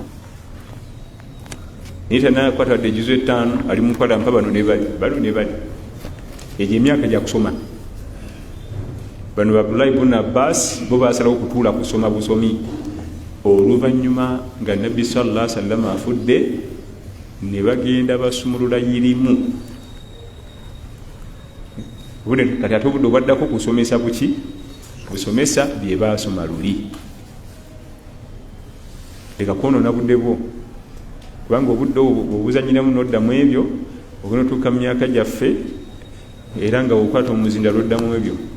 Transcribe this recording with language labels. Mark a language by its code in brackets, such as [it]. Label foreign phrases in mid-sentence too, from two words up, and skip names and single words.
[lg] naye tanakwata wadde ejuzo 5 ali mukwata mpa bano ne bali egyo emyaka gya kusoma bano Abdullah ibn Abbas bo basalawo okutuula kusoma busomi oluvannyuma nga Nabbi [ar] صلى الله عليه وسلم [lg] afudde ne bagenda basumulula irimu obudde kati ate obudde obwaddako kusomesa buki busomesa bye baasoma luli leka kwonoona budde bwo kubanga obudde obuzanyiramu n'oddamu ebyo ogenda otuuka mu myaka gyaffe era nga wokwata omuzinda lwoddamu ebyo